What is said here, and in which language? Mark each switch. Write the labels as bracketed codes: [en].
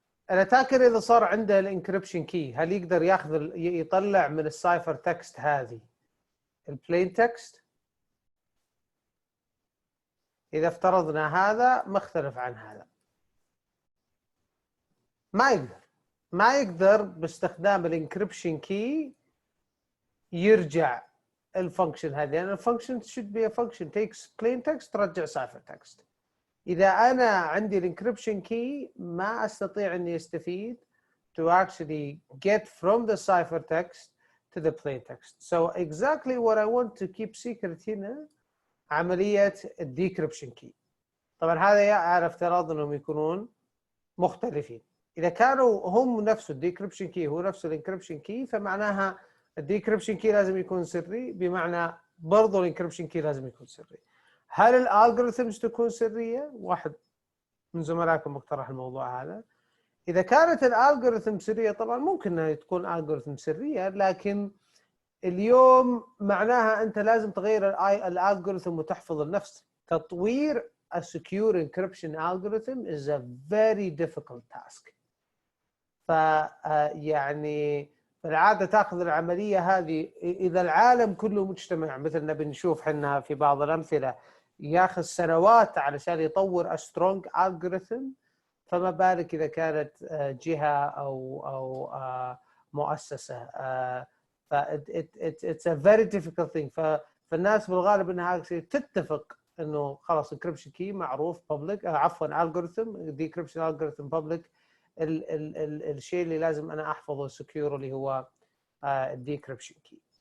[ar] الاتاكر اذا صار عنده الانكريبشن كي، هل يقدر ياخذ يطلع من السايفر تكست هذه البلين تكست؟ اذا افترضنا هذا مختلف عن هذا، ما يقدر باستخدام الانكريبشن كي يرجع الفانكشن هذه، لأن الفانكشن [en] should be a function takes plain text [ar] ترجع cipher text. إذا أنا عندي الانكريبشن كي ما أستطيع إني أستفيد [en] to actually get from the cipher text to the plain text. So exactly what I want to keep secret [ar] هنا عملية الديكريبشن كي. طبعا هذا على افتراض إنهم يكونون مختلفين. إذا كانوا هم نفس الديكريبشن كي هو نفس الانكريبشن كي، فمعناها الديكريبشن كي لازم يكون سري، بمعنى برضو الانكريبشن كي لازم يكون سري. هل الالغوريثمز تكون سريه؟ واحد من زملائكم اقترح الموضوع هذا. اذا كانت الالغوريثم سريه طبعا ممكن انها تكون الغوريثم سريه، لكن اليوم معناها انت لازم تغير الالغوريثم وتحفظ النفس. تطوير [en] a secure encryption algorithm is a very difficult task. [ar] يعني بالعادة تأخذ العملية هذه، إذا العالم كله مجتمع مثلنا بنشوف حنا في بعض الأمثلة ياخذ سنوات علشان يطور [en] a strong algorithm، [ar] فما بالك اذا كانت جهه او مؤسسه. [en] ف it's a very difficult thing. [ar] فالناس بالغالب انها تتفق انه خلاص encryption key معروف public، عفوا algorithm decryption algorithm public، الشيء اللي لازم انا احفظه secure اللي هو decryption key.